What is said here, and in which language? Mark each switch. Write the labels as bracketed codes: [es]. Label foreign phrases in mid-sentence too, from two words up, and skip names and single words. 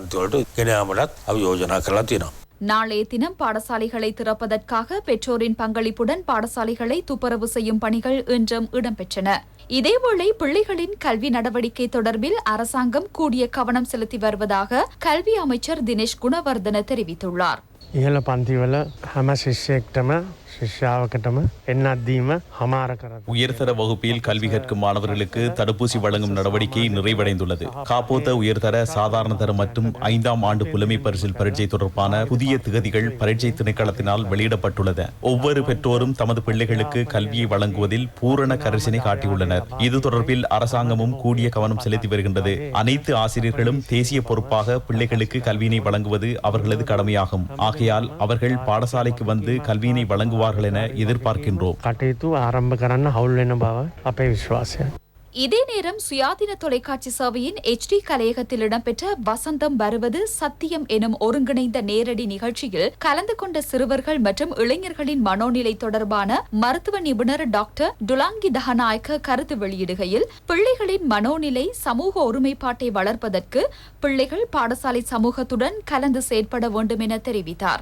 [ta] நாளைய தினம் பாடசாலைகளை திறப்பதற்காக பெற்றோரின் பங்களிப்புடன் பாடசாலைகளை துப்புரவு செய்யும் பணிகள் இன்றும் இடம்பெற்றன. இதேவேளை பிள்ளைகளின் கல்வி நடவடிக்கை தொடர்பில் அரசாங்கம் கூடிய கவனம் செலுத்தி வருவதாக கல்வி அமைச்சர் தினேஷ் குணவர்தன தெரிவித்துள்ளார். [si] ඉහළ පන්තිවල හැම ශිෂ්‍යයෙක්ටම ශිෂ්‍යාවකටම එන්නත් දීම හමාර කරද. [ta] உயர்தர வகுப்பில் கல்வி கற்கும் மாணவர்களுக்கு தடுப்பூசி வழங்கும் நடவடிக்கை நிறைவடைந்துள்ளது. காப்போத்த உயர்தர சாதாரண தரம் மற்றும் 5ஆம் ஆண்டு புலமை பரிசில் பரீட்சை தொடர்பான புதிய திகதிகள் பரீட்சை திணைக்களத்தினால் வெளியிடப்பட்டுள்ளது. ஒவ்வொரு பெற்றோரும் தமது பிள்ளைகளுக்கு கல்வியை வழங்குவதில் பூரண கரிசனை காட்டியுள்ளனர். இது தொடர்பில் அரசாங்கமும் கூடிய கவனம் செலுத்தி வருகின்றது. அனைத்து ஆசிரியர்களும் தேசிய பொறுப்பாக பிள்ளைகளுக்கு கல்வியினை வழங்குவது அவர்களது கடமையாகும். ஆகையால் அவர்கள் பாடசாலைக்கு வந்து கல்வியினை வழங்குவார்கள் என எதிர்பார்க்கின்றோம். [si] කටයුතු ආරම්භ කරන්න හවුල් වෙන බව අපේ විශ්වාසය. [ta] இதே நேரம் சுயாதீன தொலைக்காட்சி சேவையின் HD கலையகத்தில் இடம்பெற்ற வசந்தம் வருவது சத்தியம் எனும் ஒருங்கிணைந்த நேரடி நிகழ்ச்சியில் கலந்து கொண்ட சிறுவர்கள் மற்றும் இளைஞர்களின் மனோநிலை தொடர்பான மருத்துவ நிபுணர் டாக்டர் டுலாங்கி தஹநாயக்க கருத்து வெளியிடுகையில் பிள்ளைகளின் மனோநிலை சமூக ஒருமைப்பாட்டை வளர்ப்பதற்கு பிள்ளைகள் பாடசாலை சமூகத்துடன் கலந்து செயற்பட வேண்டும் என தெரிவித்தார்.